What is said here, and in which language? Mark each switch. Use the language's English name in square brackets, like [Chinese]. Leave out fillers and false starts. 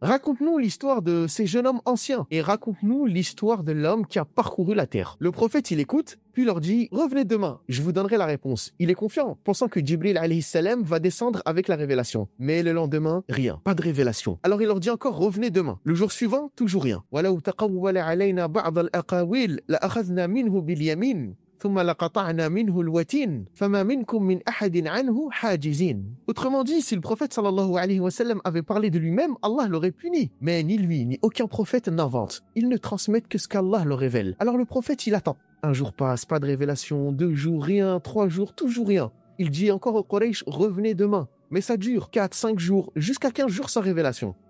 [French] Raconte-nous l'histoire de ces jeunes hommes anciens et raconte-nous l'histoire de l'homme qui a parcouru la terre. Le prophète, il écoute puis leur dit « Revenez demain, je vous donnerai la réponse ». Il est confiant, pensant que Jibril alayhi salam va descendre avec la révélation. Mais le lendemain, rien, pas de révélation. Alors il leur dit encore « Revenez demain ». Le jour suivant, toujours rien. [Arabic] « وَلَوْ تَقَوَّلَ عَلَيْنَا بَعْضَ الْأَقَاوِيلِ لَأَخَذْنَا مِنْهُ بِالْيَمِينِ ثم لقطعنا منه الوتين فما منكم من أحد عنه حاجزين. [French] Autrement dit, si le prophète sallallahu alayhi wa sallam avait parlé de lui-même, Allah l'aurait puni. Mais ni lui, ni aucun prophète n'invente. Ils ne transmettent que ce qu'Allah leur révèle. Alors le prophète, il attend. Un jour passe, pas de révélation, 2 jours, rien, 3 jours, toujours rien. Il dit encore au Quraysh, revenez demain. Mais ça dure 4, 5 jours, jusqu'à 15 jours sans révélation.